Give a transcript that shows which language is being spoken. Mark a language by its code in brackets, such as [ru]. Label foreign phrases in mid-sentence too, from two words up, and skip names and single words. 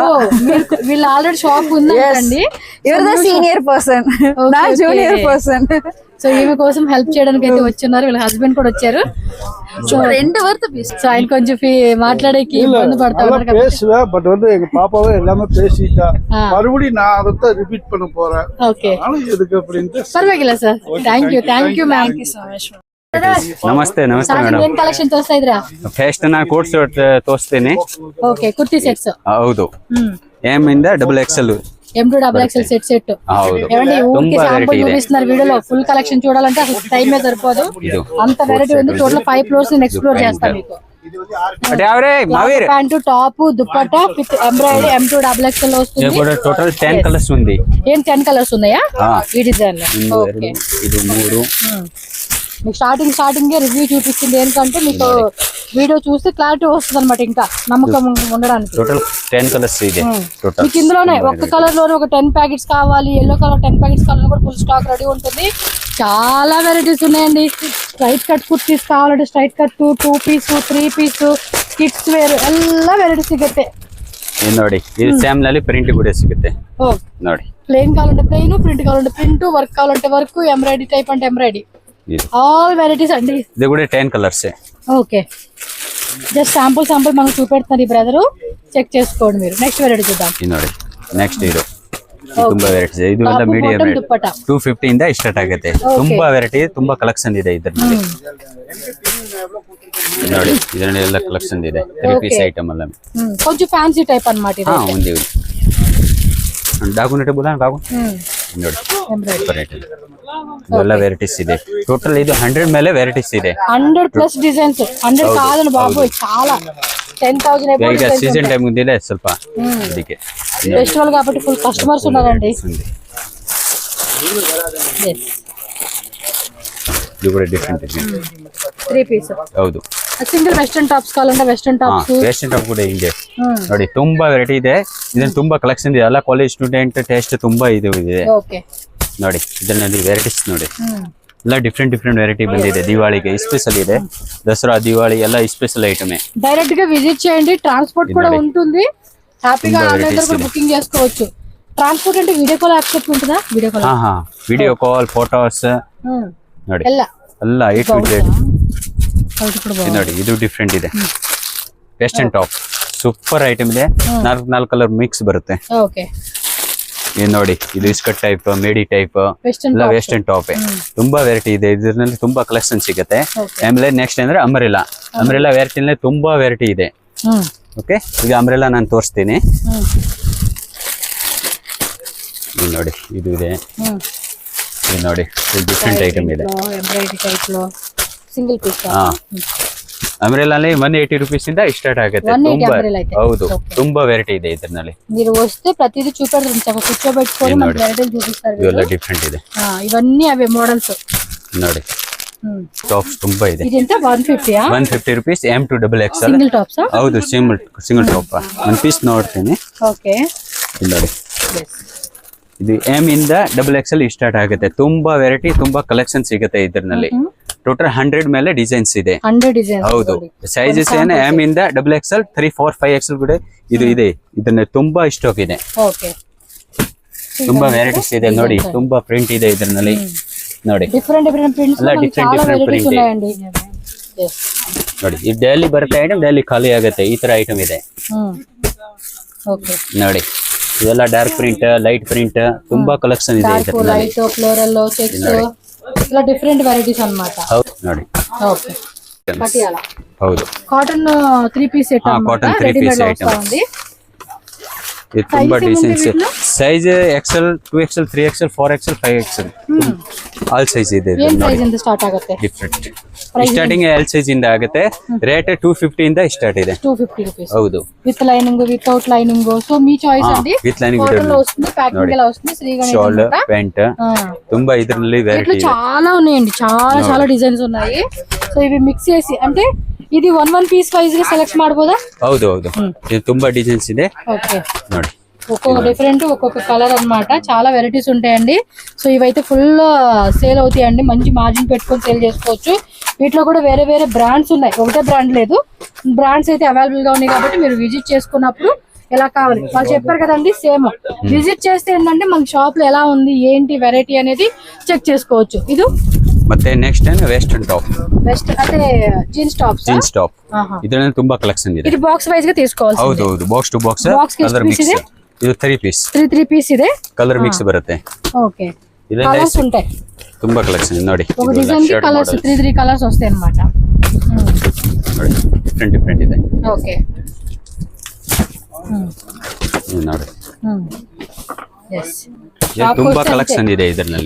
[te] వీళ్ళు ఆల్రెడీ షాప్ ఉందండి. ఇవర్ సీనియర్ పర్సన్, నా జూనియర్ పర్సన్. సో ఈమె కోసం హెల్ప్ చేయడానికి అయితే వచ్చున్నారు. వీళ్ళ హస్బెండ్ కూడా వచ్చారు. సో [ta] 2 வார்த்தை பேசு. [te] ఆయన కొంచెం మాట్లాడేకి ఇబ్బంది పడతారు. [ta] பேசுவேன், பட் வந்து எங்க பாப்பாவே எல்லாமே பேசிட்டா. மறுபடியும் நான் அதை ரிப்பீட் பண்ண போறேன். [te] ఓకే, [ta] எதுக்கு அப்படின்ட்டு [te] పర్వాలేదు సార్. థ్యాంక్ యూ మ్యామ్. [kn] ನಮಸ್ತೆ ಮೇಡಮ್. ಏನ್ ಕಲೆಕ್ಷನ್ ತೋರಿಸ್ತಾ ಇದ್ರಾ? ಫಸ್ಟ್ ನಾ ಕೋಟ್ ಸೆಟ್ ತೋರಿಸ್ತೀನಿ. ಓಕೆ, ಕುರ್ತಿ ಸೆಟ್ಸ್. ಹೌದು, ಎಂ ಇಂದ XXL, [te] M to XXL సెట్. ఏమండి ఊరికి శాంపుల్ చూపిస్తున్నారు వీడియోలో. ఫుల్ కలెక్షన్ చూడాలంటే అసలు టైమే సరిపోదు, అంత వెరైటీ ఉంది. టోటల్ 5 floors ని ఎక్స్ప్లోర్ చేస్తాం మీకు. అటే అవరే మావీర్ ప్యాంటు టాప్ దుప్పట్టా విత్ ఎంబ్రాయిడరీ M2 XXL ఇది వస్తుంది. కూడా టోటల్ 10 కలర్స్ ఉంది. ఏం 10 కలర్స్ ఉన్నాయా ఆ. ఈ డిజైన్ లో? ఇందు ఓకే. ಎರಡು, ఇది 3. మీకు స్టార్టింగ్ రివ్యూ చూపిస్తుంది ఏంటంటే మీకు వీడియో చూస్తే క్లారిటీ వస్తుంది అనమాట, ఇంకా నమ్మకం ఉండడానికి. టోటల్ 10 కలర్స్ ಇದೆ టోటల్. మీకు ఇందులోనే ఒక్క కలర్ లోనే ఒక 10 ప్యాకెట్స్ కావాలి, ఎల్లో కలర్ 10 ప్యాకెట్స్ కావాలని కూడా ఫుల్ స్టాక్ రెడీ ఉంటుంది. చాలా వెరైటీస్ ఉన్నాయండి. స్ట్రైట్ కట్ కుర్తీస్ కావాలంటే స్ట్రైట్ కట్, [kn] 2 ಪೀಸ್ 3 ಪೀಸ್, ಕಿಡ್ಸ್ ವೇರ್ ಎಲ್ಲ ವೆರೈಟಿ ಸಿಗುತ್ತೆ. ಇದು ನೋಡಿ, ಇದು ಸ್ಯಾಮ್ ನಲ್ಲಿ ಪ್ರಿಂಟ್ ಕೂಡ ಸಿಗುತ್ತೆ ನೋಡಿ. [te] ప్లెయిన్ కావాలంటే ప్లెయిన్, ప్రింట్ కావాలంటే ప్రింట్, వర్క్ కావాలంటే వర్క్, ఎంబ్రాయిడరీ టైప్ అంటే ఎంబ్రాయిడరీ, ఆల్ వెరైటీస్ అండి. ఇది కూడా 10 కలర్స్. ఓకే, జస్ట్ శాంపుల్ మనకు చూపెడుతున్నారు ఈ బ్రదరు, చెక్ చేసుకోండి మీరు. నెక్స్ట్ వెరైటీ చూద్దాం. [kn] ಇದು ನೋಡಿ, ನೆಕ್ಸ್ಟ್ ಇದು ತುಂಬಾ ವೆರೈಟೀಸ್. ಇದು ಎಲ್ಲ ಮೀಡಿಯಂ ರೇಟ್, ದುಪ್ಪಟ್ಟ 250 ಇಂದ ಸ್ಟಾರ್ಟ್ ಆಗುತ್ತೆ. ತುಂಬಾ ವೆರೈಟಿ, ತುಂಬಾ ಕಲೆಕ್ಷನ್ ಇದೆ ಇದರಲ್ಲಿ ನೋಡಿ. ಇದರಲ್ಲಿ ಎಲ್ಲ ಕಲೆಕ್ಷನ್ ಇದೆ, 3 ಪೀಸ್ ಐಟಮ್ ಎಲ್ಲ. [te] కొంచెం ఫ్యాన్సీ టైప్ అన్నమాట ఇది. ಹಾ ఉంది. [kn] ಡಾಗುನೆಟ್ ಬೋಲಾ ಡಾಗು ನೋಡಿ, [te] ఎంబ్రాయిడరీ [kn] ಇದೆಲ್ಲ ವೆರೈಟೀಸ್ ಇದೆ. ಟೋಟಲ್ ಇದು 100 ಮೇಲೆ ವೆರೈಟೀಸ್ ಇದೆ. [te] 100+ డిజైన్స్. 100 కాదని బాబోయ్, చాలా 10,000 [kn] ಈಗ [te] డిజైన్స్. [kn] ಸೀಸನ್ ಟೈಮ್ ಮುಂದಿದೆ ಸ್ವಲ್ಪ ಇದಕ್ಕೆ [te] ఫెస్టివల్ కాబట్టి ఫుల్ కస్టమర్స్ ఉన్నారండి. ఉంది. Yes. [kn] ಇದು ಕೂಡ ಡಿಫ್ರೆಂಟ್ ಇದೆ. 3 ಪೀಸ್. ಹೌದು, [te] సింగిల్ వెస్టర్న్ టాప్స్ కావాలంటే వెస్టర్న్ టాప్స్. [kn] ವೆಸ್ಟರ್ನ್ ಟಾಪ್ ಕೂಡ ಇದೆ ನೋಡಿ. ತುಂಬಾ ವೆರೈಟಿ ಇದೆ. ಇದನ್ನ ತುಂಬಾ ಕಲೆಕ್ಷನ್ ಇದೆ. ಎಲ್ಲ ಕಾಲೇಜ್ ಸ್ಟೂಡೆಂಟ್ ಟೇಸ್ಟ್ ತುಂಬಾ ಇದು ಇದೆ [te] ఓకే [kn] ನೋಡಿ. ಇದರಲ್ಲಿ ವೆರೈಟೀಸ್ ನೋಡಿ, ಎಲ್ಲ ಡಿಫ್ರೆಂಟ್ ವೆರೈಟಿ ಬಂದಿದೆ. ದಿವಾಳಿಗೆ ಸ್ಪೆಷಲ್ ಇದೆ, ದಸರಾ ದಿವಾಳಿ ಎಲ್ಲ ಸ್ಪೆಷಲ್ ಐಟಮೇ. [te] డైరెక్ట్ గా విజిట్ చేయండి, ట్రాన్స్పోర్ట్ కూడా ఉంటుంది. హ్యాపీగా ఆన్లైన్ లో కూడా బుకింగ్ చేసుకోవచ్చు. ట్రాన్స్పోర్ట్ అంటే వీడియో కాల్ యాక్సెప్ట్ ఉంటుందా? వీడియో కాల్. [kn] ಹಾ ವಿಡಿಯೋ ಕಾಲ್, ಫೋಟೋಸ್ ನೋಡಿ, ಎಲ್ಲ ಎಲ್ಲ A to Z ಇದು ನೋಡಿ. ಇದು ಡಿಫ್ರೆಂಟ್ ಇದೆ. ವೆಸ್ಟರ್ನ್ ಟಾಪ್ ಸೂಪರ್ ಐಟಮ್ ಇದೆ. 4 ಕಲರ್ ಮಿಕ್ಸ್ ಬರುತ್ತೆ. [te] ఓకే, [kn] ಇದು ನೋಡಿ, ಇದು ಇಸ್ಕಟ್ ಟೈಪ್, ಮೇಡಿ ಟೈಪ್ ಎಲ್ಲ ವೆಸ್ಟರ್ನ್ ಟಾಪ್. ತುಂಬಾ ವೆರೈಟಿ ಇದೆ. ಇದರಲ್ಲಿ ತುಂಬಾ ಕಲೆಕ್ಷನ್ ಸಿಗುತ್ತೆ. ಆಮೇಲೆ ನೆಕ್ಸ್ಟ್ ಅಂದ್ರೆ ಅಂಬ್ರೆಲಾ ವೆರೈಟಿ ತುಂಬಾ ವೆರೈಟಿ ಇದೆ. ಓಕೆ, ಈಗ ಅಂಬ್ರೆಲಾ ನಾನು ತೋರಿಸ್ತೀನಿ. ಇದು ನೋಡಿ, ಇದು ಇದೆ. ಇದು ನೋಡಿ, ಇದು ಡಿಫ್ರೆಂಟ್ ಐಟಮ್ ಇದೆ. [te] ఎంబ్రాయిడరీ టైప్ లో సింగిల్ పీస్. [kn] ಹಾ, ಅಂಬ್ರೆಲಾ 180 ರೂಪೀಸ್ ಇಂದ ಸ್ಟಾರ್ಟ್ ಆಗುತ್ತೆ. 180 ತುಂಬಾ [te] umbrella అయితే. [kn] ಹೌದು, ತುಂಬಾ ವೆರೈಟಿ ಇದೆ ಇದರಲ್ಲಿ. [te] మీరు వస్తే ప్రతిదీ చూపెడతారు, చక్కగా కూర్చోబెట్టుకొని మన వెరైటీలు చూపిస్తారు. [kn] ಇವೆಲ್ಲ ಡಿಫ್ರೆಂಟ್ ಇದೆ [te] ఇవన్నీ అవే మోడల్స్ [kn] ನೋಡಿ. ಟಾಪ್ಸ್ ತುಂಬಾ ಇದೆ. [te] ఇదంతా 150 [kn] 150 ರೂಪೀಸ್ M2 XXL. [te] సింగిల్ టాప్స్. [kn] ಹೌದು, ಸಿಂಗಲ್ ಟಾಪ್. ಒಂದು ಪೀಸ್ ನೋಡ್ತೀನಿ. [te] ఓకే, [kn] ಇಲ್ಲಿ ನೋಡಿ, ಇದು M ಇಂದ XXL ಸ್ಟಾರ್ಟ್ ಆಗುತ್ತೆ. ತುಂಬಾ ವೆರೈಟಿ, ತುಂಬಾ ಕಲೆಕ್ಷನ್ ಸಿಗುತ್ತೆ ಇದರಲ್ಲಿ. ಟೋಟಲ್ 100 ಮೇಲೆ ಡಿಸೈನ್ಸ್ ಇದೆ. 100 ಡಿಸೈನ್ಸ್. ಹೌದು, ಸೈಜಸ್ ಏನು M ಇಂದ XXL 3, 4, 5XL ಕೂಡ ಇದು ಇದೆ. ಇದನ್ನ ತುಂಬಾ ಸ್ಟಾಕ್ ಇದೆ. [te] ఓకే, [kn] ತುಂಬಾ ವೆರೈಟೀಸ್ ಇದೆ ನೋಡಿ. ತುಂಬಾ ಪ್ರಿಂಟ್ ಇದೆ ಇದರಲ್ಲಿ ನೋಡಿ. [te] డిఫరెంట్ ప్రింట్స్ [kn] ಎಲ್ಲ ಡಿಫ್ರೆಂಟ್ [te] చాలా వెరైటీస్ [kn] ಪ್ರಿಂಟ್ [te] ఉన్నాయండి. [kn] ನೋಡಿ. ಇದು ಡೈಲಿ ಬರುತ್ತೆ ಐಟಮ್, ಡೈಲಿ ಖಾಲಿ ಆಗುತ್ತೆ. ಈ ತರ ಐಟಮ್ ಇದೆ [te] ఓకే, [kn] ನೋಡಿ. ಇದೆಲ್ಲ ಡಾರ್ಕ್ ಪ್ರಿಂಟ್, ಲೈಟ್ ಪ್ರಿಂಟ್, ತುಂಬಾ ಕಲೆಕ್ಷನ್ ಇದೆ [te] డార్క్ [kn] ಇದರಲ್ಲಿ. [te] లైట్ ఫ్లోరల్ చెక్స్ ఇలా డిఫరెంట్ వెరైటీస్ అన్నమాట. [kn] ಹೌದು ನೋಡಿ. [te] ఓకే, పటియాలా [kn] ಹೌದು, [te] కాటన్ 3 పీస్ సెట్ అన్నమాట. కాటన్ 3 పీస్ రెడీమేడ్ ఐటమ్. ఉంది. ఇది ತುಂಬಾ Size [kn] ಡಿಸೈನ್ಸ್. ಏನಿದೆ వీటిలో? ಸೈಜ್ XL, 2XL, 3XL, 4XL, 5XL ಆಲ್ ಸೈಜ್ ಇದೆ ಏನ್ ಪ್ರೈಸ್ ಇಂದ ಸ್ಟಾರ್ಟ್ ಆಗುತ್ತೆ? ಡಿಫ್ರೆಂಟ್. ಸ್ಟಾರ್ಟಿಂಗ್ L ಸೈಜ್ ಇಂದ ಆಗುತ್ತೆ. ರೇಟ್ 250 ಇಂದ ಸ್ಟಾರ್ಟ್ ಇದೆ. [te] 250 రూపీస్ [kn] ಹೌದು, [te] విత్ లైనింగ్, వితౌట్ లైనింగ్. సో మీ చాయిస్ అండి. విత్ లైనింగ్ కాటన్ లో వస్తుంది, ప్యాకింగ్ ఎలా వస్తుంది, శ్రీగణేష్ [kn] ಶಾಲ್, [te] అన్నమాట. [kn] ಪ್ಯಾಂಟ್ ತುಂಬಾ ಇದರಲ್ಲಿ [te] ఇట్లా [kn] ವೆರೈಟಿ ಇದೆ. [te] చాలా ఉన్నాయండి, చాలా డిజైన్స్ ఉన్నాయి. సో ఇవి మిక్స్ చేసి అంటే ఇది 1 పీస్ వైజ్ గా సెలెక్ట్ ಮಾಡಬಹುదా? [kn] ಹೌದು, ಇದು ತುಂಬಾ ಡಿಸೈನ್ಸ್ ಇದೆ [te] ఓకే, [kn] ನೋಡಿ. [te] ఒక్కొక్క డిఫరెంట్, ఒక్కొక్క కలర్ అన్నమాట. చాలా వెరైటీస్ ఉంటాయండి. సో ఇవైతే ఫుల్ సేల్ అవుతాయండి. మంచి మార్జిన్ పెట్టుకొని సేల్ చేసుకోవచ్చు. వీటిలో కూడా వేరే వేరే బ్రాండ్స్ ఉన్నాయి, ఒకటే బ్రాండ్ లేదు. బ్రాండ్స్ అయితే అవైలబుల్ గా ఉన్నాయి కాబట్టి మీరు విజిట్ చేసుకున్నప్పుడు ఎలా కావాలి వాళ్ళు చెప్పారు కదండి, సేమ్ విజిట్ చేస్తే ఏంటంటే మన షాప్ లో ఎలా ఉంది, ఏంటి వెరైటీ అనేది చెక్ చేసుకోవచ్చు. ఇది [kn] ಮತ್ತೆ ನೆಕ್ಸ್ಟ್ ವೆಸ್ಟರ್ನ್ ಟಾಪ್, [te] బెస్ట్ అంటే జీన్స్ టాప్స్. [kn] ಜೀನ್ಸ್ ಟಾಪ್. ಇದರಲ್ಲಿ ತುಂಬಾ ಕಲೆಕ್ಷನ್ ಇದೆ. [te] ఇది బాక్స్ వైజ్ గా తీసుకోవాలి. [kn] ಹೌದು, ಬಾಕ್ಸ್ ಟು ಬಾಕ್ಸ್ Box ಗೆ ಎಷ್ಟು ಕಲರ್ piece ಮಿಕ್ಸ್. ಇದೆ? ಇದು 3 ಪೀಸ್ 3 పీస్ ಇದೆ. ಕಲರ್ ಮಿಕ್ಸ್ ಬರುತ್ತೆ. [te] ఓకే, [kn] ಇದೆಲ್ಲ [te] కలర్స్ ఉంటాయి. [kn] ತುಂಬಾ ಕಲೆಕ್ಷನ್ ನೋಡಿ. [te] ఒక డిజైన్ కి కలర్స్ 3 కలర్స్ వస్తాయి అన్నమాట. [kn] ನೋಡಿ, ಡಿಫ್ರೆಂಟ್ ಇದೆ. [te] ఓకే, [kn] ಇದು ನೋಡಿ. [te] ఎస్, [kn] ಇದು ತುಂಬಾ ಕಲೆಕ್ಷನ್ ಇದೆ ಇದರಲ್ಲಿ.